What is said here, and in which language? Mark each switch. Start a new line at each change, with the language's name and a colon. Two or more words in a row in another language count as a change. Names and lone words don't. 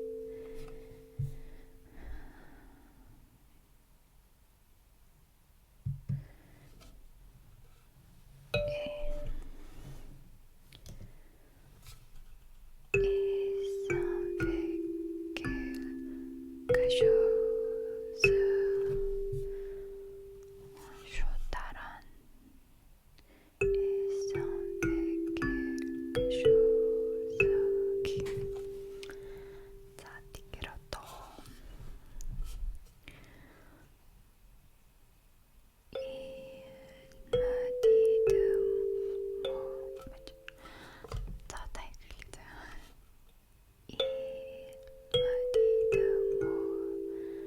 French: Et ça fait quelque chose. Shotaran. Et ça fait quelque chose.
Mongolian: За тэгэхээр одоо
French: il me dit des mots. За та хэлээ. Il me dit des mots